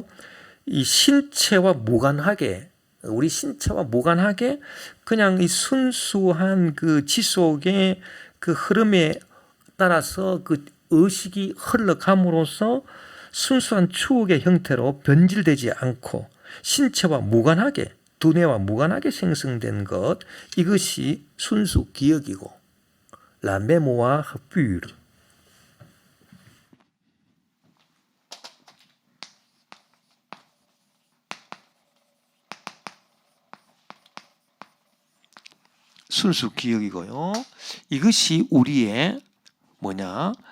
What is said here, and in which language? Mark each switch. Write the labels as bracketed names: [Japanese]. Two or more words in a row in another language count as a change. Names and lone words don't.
[Korean] 이 신체와 무관하게, 우리 신체와 무관하게 그냥 이 순수한 그 지속의 그 흐름에 따라서 그 의식이 흘러감으로써 순수한 추억의 형태로 변질되지 않고 신체와 무관하게, 두뇌와 무관하게 생성된 것, 이것이 순수 기억이고 [French] la mémoire pure. [Korean] 순수 기억이고요. 이것이 우리의 뭐냐?